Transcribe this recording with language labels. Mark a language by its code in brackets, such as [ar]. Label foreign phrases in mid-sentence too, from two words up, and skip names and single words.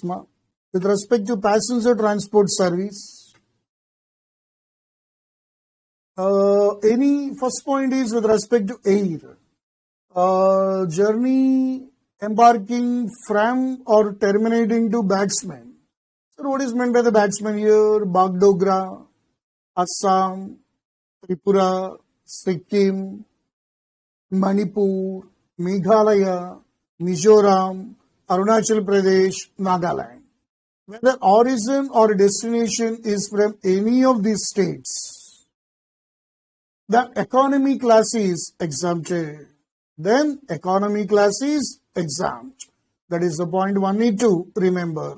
[en] With respect to passenger transport service, any first point is with respect to air. Journey embarking from or terminating to batsman. So what is meant by the batsman here? Bagdogra, Assam, Tripura, Sikkim, Manipur, Meghalaya, Mizoram, Arunachal Pradesh, Nagaland. Whether origin or destination is from any of these states, the economy class is exempted. Then economy class is exempt. That is the point one need to remember.